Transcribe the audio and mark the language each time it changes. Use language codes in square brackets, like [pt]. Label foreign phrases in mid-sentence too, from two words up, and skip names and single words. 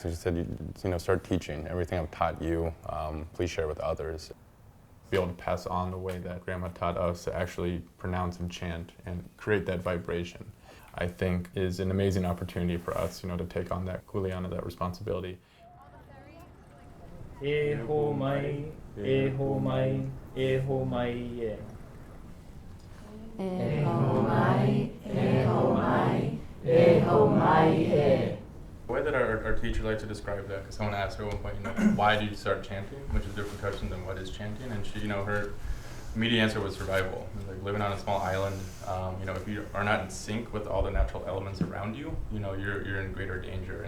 [en] And she said, "Start teaching. Everything I've taught you, please share with others." Be able to pass on the way that Grandma taught us to actually pronounce and chant and create that vibration, I think is an amazing opportunity for us, to take on that kuleana, that responsibility. [haw] E ho mai, e ho mai, e ho mai e. E ho mai, e ho mai, e ho mai e. [en] The way that our teacher liked to describe that, because someone asked her at one point, why did you start chanting, which is a different question than what is chanting, and she, her immediate answer was survival. It was like living on a small island, if you are not in sync with all the natural elements around you, you're in greater danger.